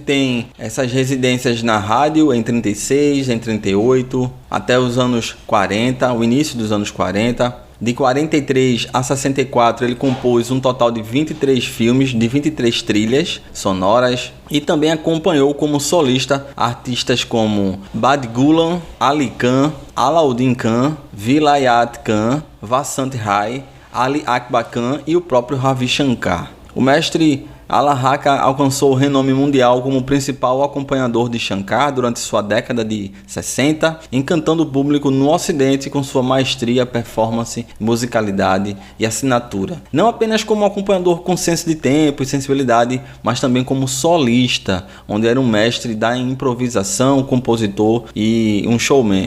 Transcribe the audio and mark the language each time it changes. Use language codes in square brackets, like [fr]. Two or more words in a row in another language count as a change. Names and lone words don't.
[pt] tem essas residências na rádio em 36, em 38, até os anos 40, o início dos anos 40. De 43 a 64 ele compôs um total de 23 filmes, de 23 trilhas sonoras, e também acompanhou como solista artistas como Bad Gulam, Ali Khan, Alauddin Khan, Vilayat Khan, Vasant Rai, Ali Akbar Khan e o próprio Ravi Shankar. O mestre Alar-Haka alcançou o renome mundial como principal acompanhador de Shankar durante sua década de 60, encantando o público no Ocidente com sua maestria, performance, musicalidade e assinatura. Não apenas como acompanhador com senso de tempo e sensibilidade, mas também como solista, onde era um mestre da improvisação, compositor e um showman.